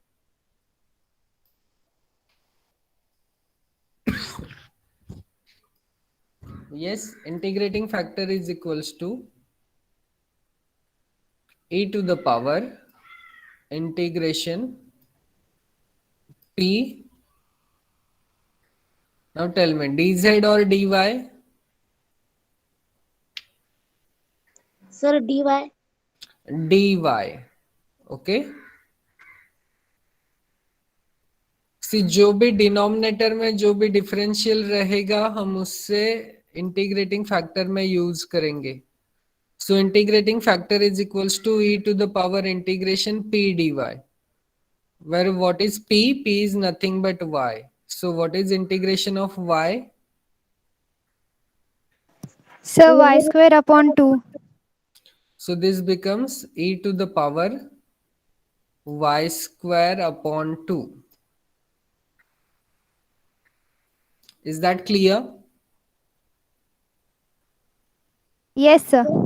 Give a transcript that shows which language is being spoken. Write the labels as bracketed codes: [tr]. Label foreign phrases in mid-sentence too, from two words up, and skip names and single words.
[en] Yes, integrating factor is equals to e to the power integration P. Now tell me dz or dy? सर dy. dy. okay, see [hi] जो भी डिनोमिनेटर में जो भी डिफरेंशियल रहेगा हम उससे [en] integrating factor [hi] में यूज करेंगे. [en] so integrating factor is equals to e to the power integration p dy, where what is p is nothing but y. So what is integration of y? Sir, y square upon 2. So this becomes e to the power y square upon 2. Is that clear? Yes, sir.